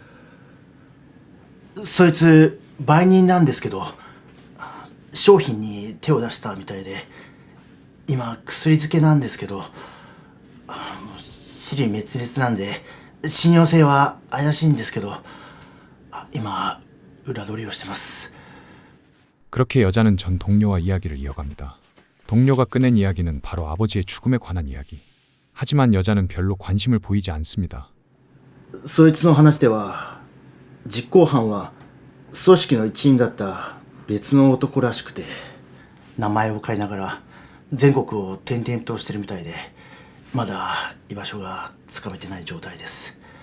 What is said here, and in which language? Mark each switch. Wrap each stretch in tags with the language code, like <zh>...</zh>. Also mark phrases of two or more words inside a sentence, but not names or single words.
<ja>そいつ売人なんですけど、商品に手を出したみたいで、今薬漬けなんですけど、もう支離滅裂なんで信用性は怪しいんですけど、今裏取りをしてます。</ja> <ko>그렇게 여자는 전 동료와 이야기를 이어갑니다. 동료가 꺼낸 이야기는 바로 아버지의 죽음에 관한 이야기. 하지만 여자는 별로 관심을 보이지 않습니다.</ko> <ja>そいつの話では実行犯は組織の一員だった別の男らしくて、名前を変えながら全国を転々としてるみたいで、まだ居場所がつかめてない状態です。</ja>